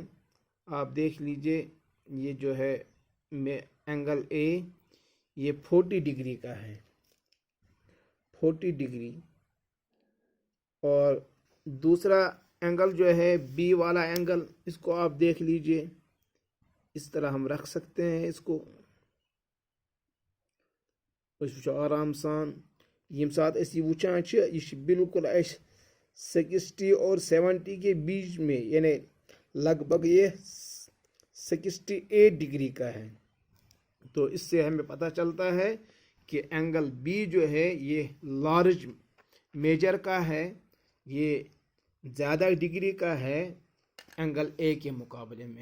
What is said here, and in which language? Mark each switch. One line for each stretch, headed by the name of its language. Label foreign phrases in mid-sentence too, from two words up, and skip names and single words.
Urdu: آپ دیکھ لیجئے یہ جو ہے
English: angle A
Urdu: یہ 40 ڈگری کا ہے، 40 ڈگری. اور دوسرا اینگل جو ہے بی والا اینگل، اس کو آپ دیکھ لیجئے اس طرح ہم رکھ سکتے ہیں. اس کو
Kashmiri: آرام سان یم سات اسی وچان چھ
Urdu: یہ بالکل اس 60 اور 70 کے بیچ میں، یعنی لگ بھگ یہ 68 ڈگری کا ہے. تو اس سے ہمیں پتہ چلتا ہے کہ
English: angle B
Urdu: جو ہے یہ
English: large measure
Urdu: کا ہے، یہ زیادہ ڈگری کا ہے
English: angle A
Urdu: کے مقابلے میں.